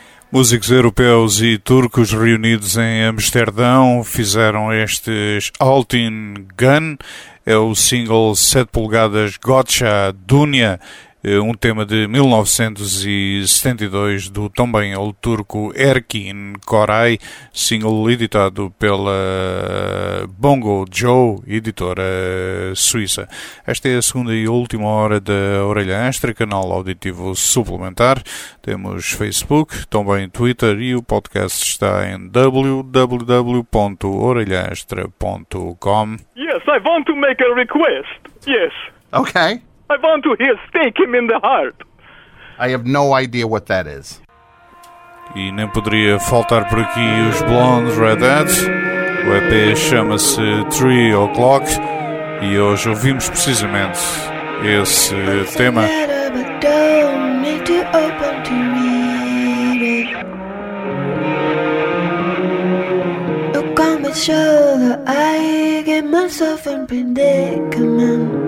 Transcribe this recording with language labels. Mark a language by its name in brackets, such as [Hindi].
[Portuguese] Músicos europeus e turcos reunidos em Amsterdão fizeram estes Altın Gün, é o single 7 polegadas Gotcha Dünya, um tema de 1972 do também o turco Erkin Koray, single editado pela Bongo Joe, editora suíça. Esta é a segunda e última hora da Orelha Extra, canal auditivo suplementar. Temos Facebook, também Twitter e o podcast está em www.orelhaextra.com. [English] Yes, I want to make a request. Yes. Okay. I want to hear Stake Him in the Heart. I have no idea what that is. [Portuguese] E nem poderia faltar por aqui os Blondes Red Hats. O EP chama-se 3 O'Clock. E hoje ouvimos precisamente esse tema. [English] Letter, but don't need to open to me. sure that I get myself in predicament.